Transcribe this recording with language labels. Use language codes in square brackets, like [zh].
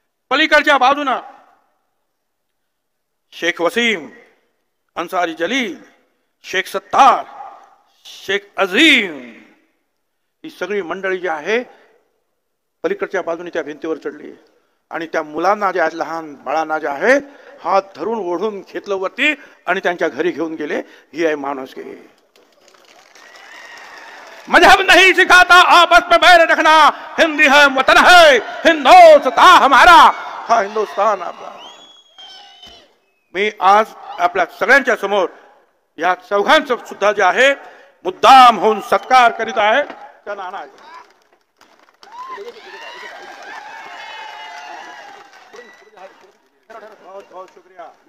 [mr] पलीकडच्या बाजूनं शेख वसीम, अन्सारी जलील, शेख सत्तार, शेख अजीम, ही सगळी मंडळी जी आहे पलीकडच्या बाजूने त्या भिंतीवर चढली. आणि त्या मुलांना जे आहेत, लहान बाळांना जे आहे, हात धरून ओढून घेतलं वरती आणि त्यांच्या घरी घेऊन गेले. ही आहे माणुसकी. [hi] मजहब नहीं सिखाता आपस में बैर रखना, हिंदी है वतन है हिंदुस्तान हमारा, [mr] हा हिंदुस्तान आपला. मी आज आपल्या सगळ्यांच्या समोर या चौघांचं सुद्धा जे आहे मुद्दाम होऊन सत्कार करीत आहे. [hi] त्या नाना बहुत बहुत शुक्रिया.